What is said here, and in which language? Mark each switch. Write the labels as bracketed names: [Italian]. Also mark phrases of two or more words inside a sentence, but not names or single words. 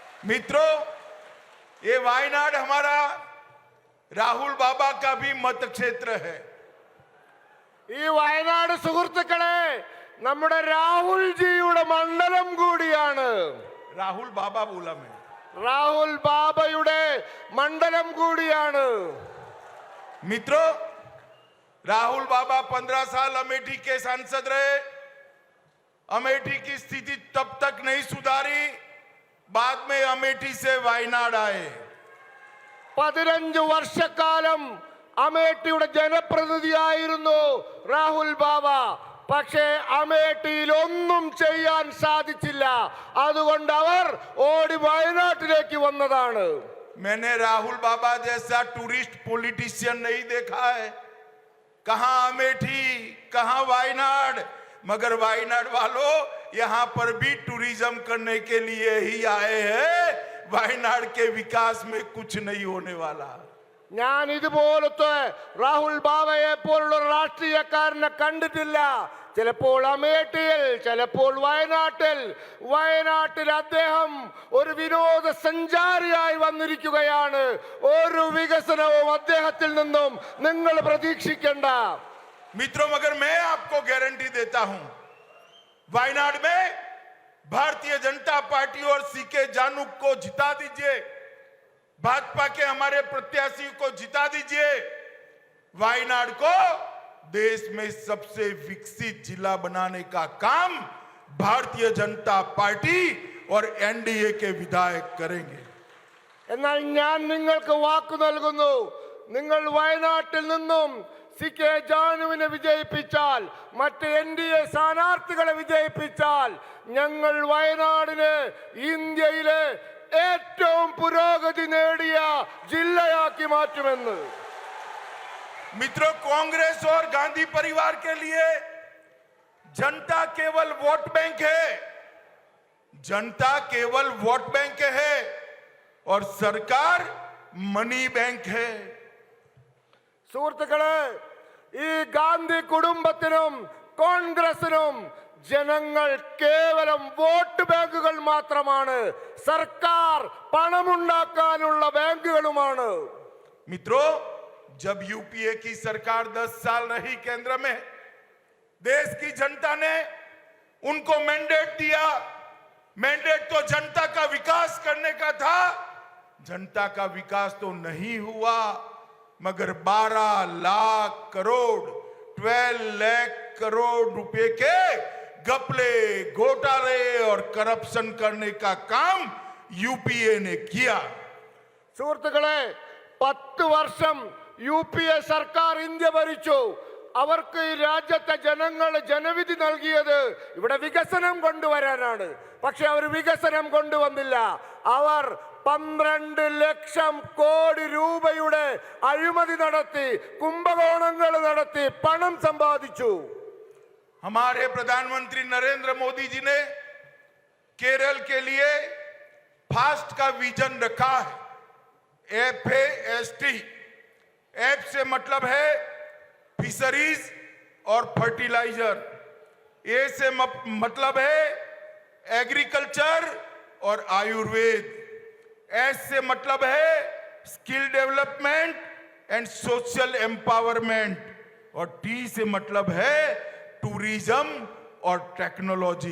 [Hindi] मित्रों, ये वायनाड हमारा राहुल बाबा का भी मत क्षेत्र है। [Malayalam] ഈ വയനാട് സുഹൃത്തുക്കളെ നമ്മുടെ രാഹുൽ ജിയുടെ മണ്ഡലം കൂടിയാണ്. [Hindi] राहुल बाबा बोला मैं, [Malayalam] രാഹുൽ ബാബയുടെ മണ്ഡലം കൂടിയാണ്. [Hindi] मित्रों, राहुल बाबा 15 साल अमेठी के सांसद रहे। अमेठी की स्थिति तब तक नहीं सुधारी, बाद में अमेठी से वायनाड आए। [Malayalam] 15 വർഷക്കാലം അമേഠിയുടെ ജനപ്രതിനിധിയായിരുന്നു രാഹുൽ ബാബ. പക്ഷേ അമേഠിയിൽ ഒന്നും ചെയ്യാൻ സാധിച്ചില്ല. അതുകൊണ്ട് അവർ ഓടി വയനാട്ടിലേക്ക് വന്നതാണ്. [Hindi] मैंने राहुल बाबा जैसा [English] tourist politician [Hindi] नहीं देखा है। कहां अमेठी, कहां वायनाड, मगर वायनाड वालों यहां पर भी टूरिज्म करने के लिए ही आए हैं। वायनाड के विकास में कुछ नहीं होने वाला। [Malayalam] ഞാൻ ഇതുപോലത്തെ രാഹുൽ ബാബയെ പോലുള്ള രാഷ്ട്രീയക്കാരനെ കണ്ടിട്ടില്ല. ചിലപ്പോൾ അമേഠിയിൽ, ചിലപ്പോൾ വയനാട്ടിൽ അദ്ദേഹം ഒരു വിനോദസഞ്ചാരിയായി വന്നിരിക്കുകയാണ്. ഒരു വികസനവും അദ്ദേഹത്തിൽ നിന്നും നിങ്ങൾ പ്രതീക്ഷിക്കേണ്ട. [Hindi] मित्रों, मगर मैं आपको गारंटी देता हूं, वायनाड में भारतीय जनता पार्टी और सीके जानू को जिता दीजिए, भाजपा के हमारे प्रत्याशी को जिता दीजिए। वायनाड को देश में सबसे विकसित जिला बनाने का काम भारतीय जनता पार्टी और एनडीए के विधायक करेंगे। [Malayalam] എന്നാൽ ഞാൻ നിങ്ങൾക്ക് വാക്കു നൽകുന്നു, നിങ്ങൾ വയനാട്ടിൽ നിന്നും സി.കെ. ജാനുവിനെ വിജയിപ്പിച്ചാൽ, മറ്റ് എൻ.ഡി.എ സ്ഥാനാർത്ഥികളെ വിജയിപ്പിച്ചാൽ, ഞങ്ങൾ വയനാടിനെ ഇന്ത്യയിലെ ഏറ്റവും പുരോഗതി നേടിയ ജില്ലയാക്കി മാറ്റുമെന്ന്. [Hindi] मित्रों, कांग्रेस और गांधी परिवार के लिए जनता केवल [English] vote bank [Hindi] है। जनता केवल [English] vote bank [Hindi] है और सरकार [English] money bank [Hindi] है। [Malayalam] സുഹൃത്തുക്കളെ, ഈ ഗാന്ധി കുടുംബത്തിനും കോൺഗ്രസിനും ജനങ്ങൾ കേവലം വോട്ട് ബാങ്കുകൾ മാത്രമാണ്. സർക്കാർ പണമുണ്ടാക്കാനുള്ള ബാങ്കുകളുമാണ്. [Hindi] मित्रों, जब यूपीए की सरकार 10 साल रही केंद्र में, देश की जनता ने उनको मैंडेट दिया। मैंडेट तो जनता का विकास करने का था। जनता का विकास तो नहीं हुआ, मगर 12 लाख करोड़ 12 लाख करोड़ रुपए के घपले, घोटाले और करप्शन करने का काम यूपीए ने किया। [Malayalam] സുഹൃത്തുക്കളെ, 10 വർഷം യു.പി.എ സർക്കാർ ഇന്ത്യ ഭരിച്ചു. അവർക്ക് ഈ രാജ്യത്തെ ജനങ്ങൾ ജനവിധി നൽകിയത് ഇവിടെ വികസനം കൊണ്ടുവരാനാണ്. പക്ഷെ അവർ വികസനം കൊണ്ടുവന്നില്ല. അവർ 12 ലക്ഷം കോടി രൂപയുടെ അഴിമതി നടത്തി, കുംഭകോണങ്ങൾ നടത്തി പണം സമ്പാദിച്ചു. [Hindi] हमारे प्रधानमंत्री नरेंद्र मोदी जी ने केरल के लिए फास्ट का विजन रखा है। FAST, एफ से मतलब है फिशरीज और फर्टिलाइजर, ए से मतलब है एग्रीकल्चर और आयुर्वेद, एस से मतलब है [English] skill development and social empowerment, [Hindi] और टी से मतलब है टूरिज्म और टेक्नोलॉजी।